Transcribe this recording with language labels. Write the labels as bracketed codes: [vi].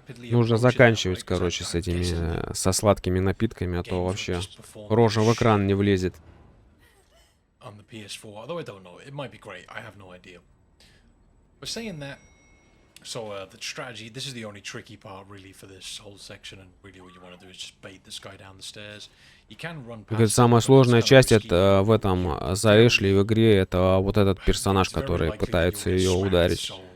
[ru] Нужно заканчивать, короче, с этими, со сладкими напитками, а то вообще рожа в экран не влезет. [en] On the PS4, although I don't know, it might be great, I have no idea. But saying that, so the strategy, this is the only tricky part really for this whole section, and really what you want to do is just bait this guy down the stairs. You can run past. [ru] Самая сложная часть это в этом за Эшли в игре, это вот этот персонаж, который пытается ее ударить.